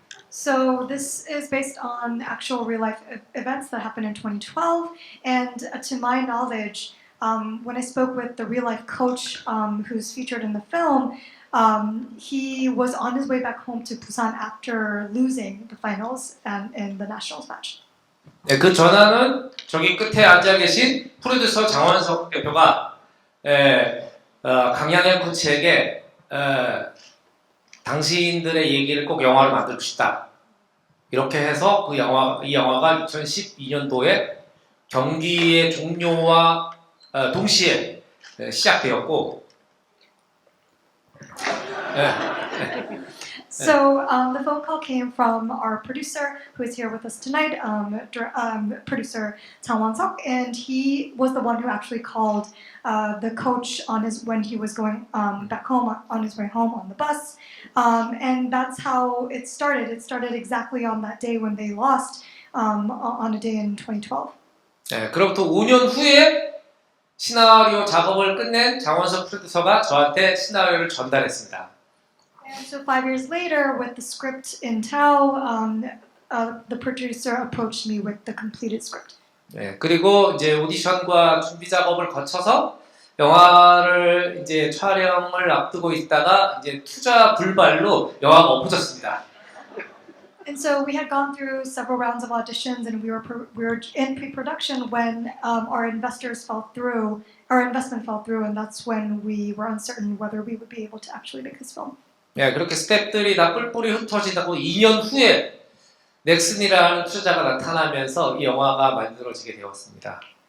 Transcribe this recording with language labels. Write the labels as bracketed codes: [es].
[en] So this is based on actual real life events that happened in 2012 and to my knowledge when I spoke with the real life coach who's featured in the film he was on his way back home to Busan after losing the finals and in the nationals match. [ko] 네, 그 전화는 저기 끝에 앉아 계신 프로듀서 장원석 대표가 강양현 코치에게 당신들의 얘기를 꼭 영화로 만들고 싶다. 이렇게 해서 이 영화가 2012년도에 경기의 종료와 동시에 시작되었고 [en] So the phone call came from our producer who is here with us tonight, producer Chang Hang-jun, and he was the one who actually called the coach when he was going back home on his way home on the bus, and that's how it started. It started exactly on that day when they lost on a day in 2012. [ko] 네, 그로부터 5년 후에 시나리오 작업을 끝낸 장원석 프로듀서가 저한테 시나리오를 전달했습니다. [en] And so 5 years later, with the script in tow, the producer approached me with the completed script. [ko] 네, 그리고 이제 오디션과 준비 작업을 거쳐서 영화를 이제 촬영을 앞두고 있다가 이제 투자 불발로 영화가 엎어졌습니다. [en] And so we had gone through several rounds of auditions, and we were in pre-production when our investment fell through, and that's when we were uncertain whether we would be able to actually make this film. [ko] 네, 그렇게 스태프들이 다 뿔뿔이 흩어지다고 2년 후에 넥슨이라는 투자자가 나타나면서 이 영화가 만들어지게 되었습니다.